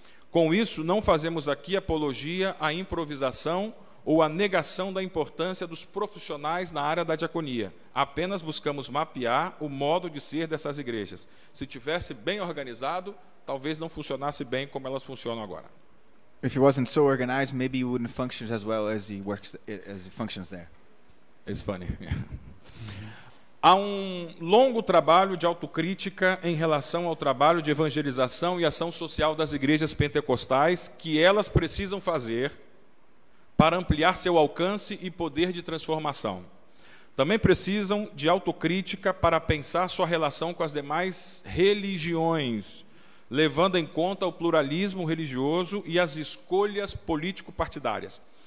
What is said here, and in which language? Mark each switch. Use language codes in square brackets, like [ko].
[pt] Com isso, não fazemos aqui apologia à improvisação ou à negação da importância dos profissionais na área da diaconia. Apenas buscamos mapear o modo de ser dessas igrejas. Se tivesse bem organizado, talvez não funcionasse bem como elas funcionam agora. [en] If it wasn't so organized, maybe it wouldn't function as well as it functions there. It's funny. Yeah. [pt] Há um longo trabalho de autocrítica em relação ao trabalho de evangelização e ação social das igrejas pentecostais que elas precisam fazer para ampliar seu alcance e poder de transformação. Também precisam de autocrítica para pensar sua relação com as demais religiões, levando em conta o pluralismo religioso e as escolhas político-partidárias.